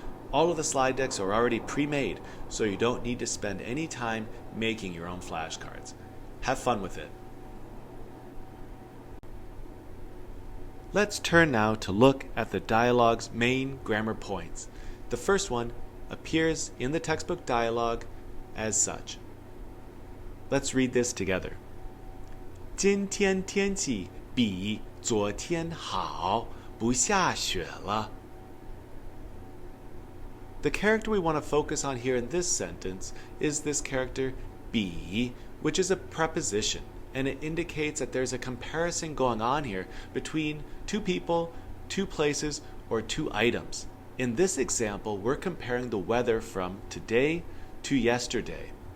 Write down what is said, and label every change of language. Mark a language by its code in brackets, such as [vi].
[en] All of the slide decks are already pre-made, so you don't need to spend any time making your own flashcards. Have fun with it. Let's turn now to look at the dialogue's main grammar points. The first one appears in the textbook dialogue as such. Let's read this together. [zh] 今天天气比昨天好，不下雪了。 [en] The character we want to focus on here in this sentence is this character 比, which is a preposition, and it indicates that there's a comparison going on here between two people, two places, or two items. In this example, we're comparing the weather from today to yesterday.